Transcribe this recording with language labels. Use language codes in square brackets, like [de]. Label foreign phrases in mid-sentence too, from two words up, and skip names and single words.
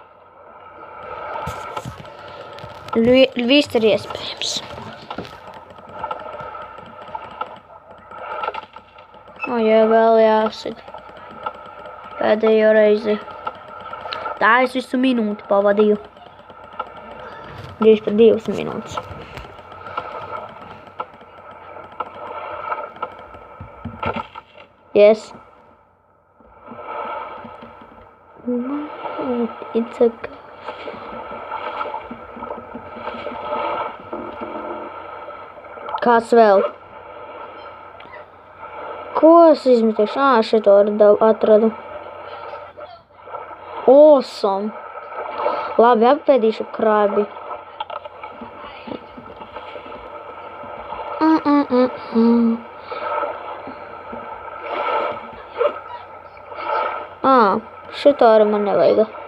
[lv] Viss ir iespējams. Jā, vēl jāsit. Pēdējo reizi. Tā es visu minūti pavadīju. Drīz pat 2 minūtes. Yes. [en] It's a... [lv] Kāds vēl? Ko es izmetīšu? Šito atradu. Awesome. Labi, apēdīšu krabi. Šito arī man nevajag.